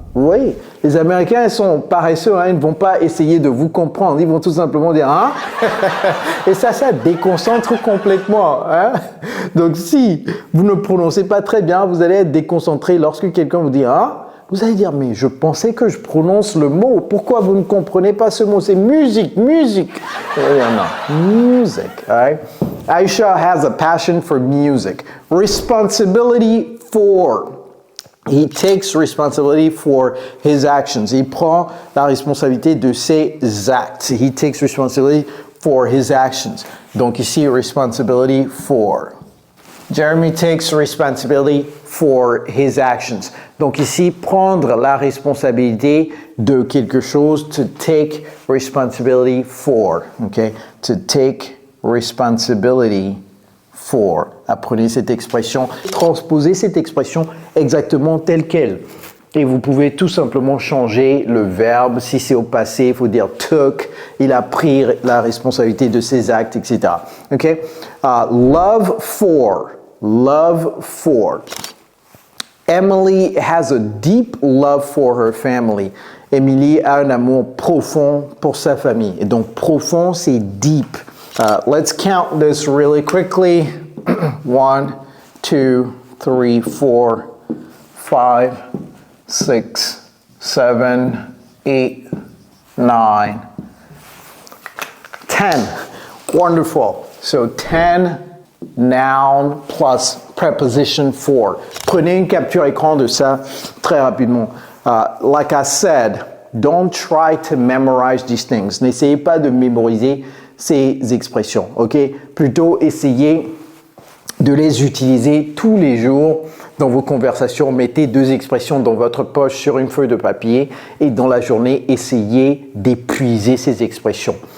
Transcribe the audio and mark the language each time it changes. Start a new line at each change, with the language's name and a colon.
French: Oui, les Américains, ils sont paresseux, hein, ils ne vont pas essayer de vous comprendre, ils vont tout simplement dire « hein ?» Et ça déconcentre complètement. Hein? Donc si vous ne prononcez pas très bien, vous allez être déconcentré lorsque quelqu'un vous dit « hein ?» Vous allez dire « mais je pensais que je prononce le mot, pourquoi vous ne comprenez pas ce mot? C'est musique, musique !» Non,
English: music. Right? Aisha has a passion for music. Responsibility for. He takes responsibility for his actions.
French: Il prend la responsabilité de ses actes.
English: He takes responsibility for his actions.
French: Donc ici,
English: responsibility for. Jeremy takes responsibility for his actions.
French: Donc ici, prendre la responsabilité de quelque chose,
English: to take responsibility for. Okay? To take responsibility for.
French: Apprenez cette expression, transposez cette expression exactement telle qu'elle. Et vous pouvez tout simplement changer le verbe. Si c'est au passé, il faut dire took, il a pris la responsabilité de ses actes, etc.
English: Okay? Love for. Love for. Emily has a deep love for her family.
French: Emily a un amour profond pour sa famille. Et donc profond, c'est deep.
English: Let's count this really quickly. 1, 2, 3, 4, 5, 6, 7, 8, 9, 10. Wonderful. So 10 noun plus preposition for.
French: Prenez une capture écran de ça très rapidement.
English: Like I said, don't try to memorize these things.
French: N'essayez pas de mémoriser ces expressions, ok? Plutôt essayez de les utiliser tous les jours dans vos conversations. Mettez 2 expressions dans votre poche sur une feuille de papier et dans la journée, essayez d'épuiser ces expressions.